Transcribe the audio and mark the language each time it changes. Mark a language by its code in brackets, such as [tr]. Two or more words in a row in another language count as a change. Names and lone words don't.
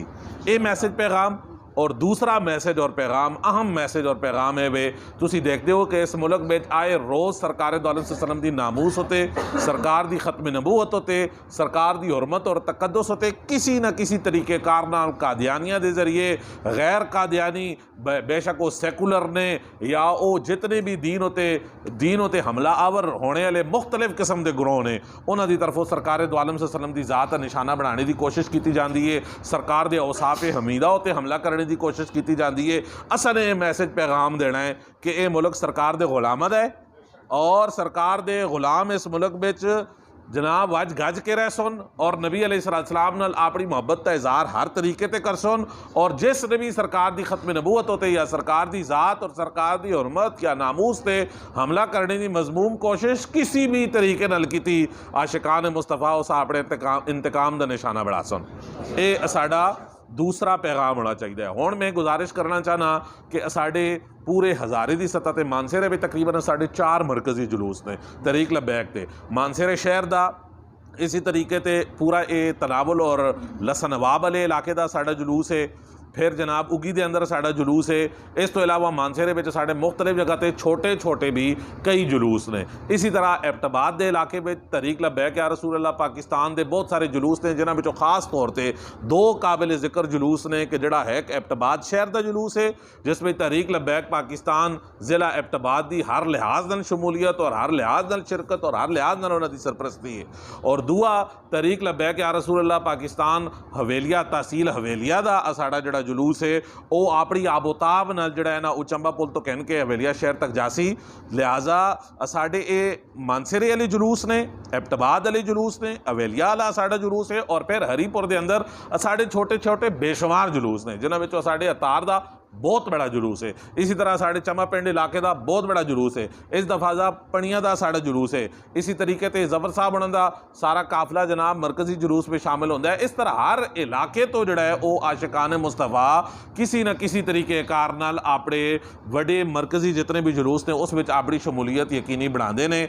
[pa] اے میسج پیغام اور دوسرا میسج اور پیغام اہم میسج اور پیغام ہے وے [ur] تسی دیکھتے ہو کہ اس ملک میں آئے روز [pa] سرکار دو عالم صلی اللہ علیہ وسلم دی ناموس ہوتے، سرکار دی ختم نبوت ہوتے، سرکار دی حرمت اور تقدس ہوتے، کسی نہ کسی طریقے کار نال قادیانیہ دے ذریعے غیر قادیانی بے شک وہ سیکولر نے یا وہ جتنے بھی دین ہوتے حملہ آور ہونے والے مختلف قسم دے گروہ نے انہاں دی طرفوں سرکار دو عالم صلی اللہ علیہ وسلم دی ذات نشانہ بنانے دی کوشش کیتی جاندی ہے، سرکار دے اوصاف حمیدہ ہوتے حملہ کرنے دی کوشش کیتی جاندی ہے۔ [ur] اصل یہ میسج پیغام دینا ہے [pa] کہ اے ملک سرکار دے غلامت ہے اور سرکار دے غلام اس ملک بچ جناب وج گج کے رہ سن اور نبی علیہ السلام نال اپنی محبت کا اظہار ہر طریقے تے کر سن، اور جس نے بھی سرکار دی ختم نبوت ہوتے یا سرکار دی ذات اور سرکار دی حرمت یا ناموس تے حملہ کرنے دی مضموم کوشش کسی بھی طریقے نال کیتی عاشقان مصطفیٰ اس اپنے انتقام دا نشانہ بڑھا سن۔ اے ساڈا دوسرا پیغام ہونا چاہیے۔ ہون میں گزارش کرنا چاہنا کہ ساڈے پورے ہزارے دی سطح تے مانسہرے بھی تقریباً 4.5 مرکزی جلوس نے طریق لبیک تے مانسہرے شہر دا، اسی طریقے تے پورا اے تناول اور لسنواب والے علاقے دا ساڈا جلوس ہے، پھر جناب اگی دے اندر ساڈا جلوس ہے، اس تو علاوہ مانسہرے وچ ساڈے مختلف جگہ تے چھوٹے بھی کئی جلوس نے، اسی طرح ایبٹ آباد دے علاقے وچ طریق لبیک یا رسول اللہ پاکستان دے بہت سارے جلوس نے جنہاں وچوں خاص طور تے 2 قابل ذکر جلوس نے کہ جڑا ہے ایبٹ آباد شہر دا جلوس ہے جس میں طریق لبیک پاکستان ضلع ایبٹ آباد دی ہر لحاظ نال شمولیت اور ہر لحاظ نال شرکت اور ہر لحاظ نال انہاں دی سرپرستی ہے، اور دوسرا طریق لبیک یا رسول اللہ پاکستان حویلیہ تحصیل حویلیہ دا ساڈا جڑا جلوس ہے وہ اپنی آب و تاب نال جڑا ہے نا وہ چمبا پل تو کہن کے حویلیہ شہر تک جاسی، لہٰذا ساڈے اے مانسہرے والے جلوس نے، ایبٹ آباد والے جلوس نے، حویلیہ والا ساڈا جلوس ہے، اور پھر ہری پور دے اندر ساڈے چھوٹے بے شمار جلوس نے جنہاں وچوں ساڈے اتار دا ਬਹੁਤ ਬੜਾ ਜਲੂਸ ਹੈ। ਇਸੇ ਤਰ੍ਹਾਂ ਸਾਡੇ ਚਮਾ ਪਿੰਡ ਇਲਾਕੇ ਦਾ ਬਹੁਤ ਬੜਾ ਜਲੂਸ ਹੈ। ਇਸ ਦਫਾ ਦਾ ਪਣੀਆਂ ਦਾ ਸਾਡਾ ਜਲੂਸ ਹੈ। ਇसी ਤਰੀਕੇ ਤੇ ਜ਼ਫਰ ਸਾਹਿਬ ਉਹਨਾਂ ਦਾ ਸਾਰਾ ਕਾਫਲਾ ਜਨਾਬ ਮਰਕਜ਼ੀ ਜਲੂਸ ਵਿੱਚ ਸ਼ਾਮਿਲ ਹੁੰਦਾ ਹੈ। ਇਸ ਤਰ੍ਹਾਂ ਹਰ ਇਲਾਕੇ ਤੋਂ ਜਿਹੜਾ ਹੈ ਉਹ ਆਸ਼ਿਕਾਨ ਮੁਸਤਫਾ ਕਿਸੇ ਨਾ ਕਿਸੇ ਤਰੀਕੇ ਕਾਰ ਨਾਲ ਆਪਣੇ ਵੱਡੇ ਮਰਕਜ਼ੀ ਜਿਤਨੇ ਵੀ ਜਲੂਸ ਨੇ ਉਸ ਵਿੱਚ ਆਪਣੀ ਸ਼ਮੂਲੀਅਤ ਯਕੀਨੀ ਬਣਾਉਂਦੇ ਨੇ।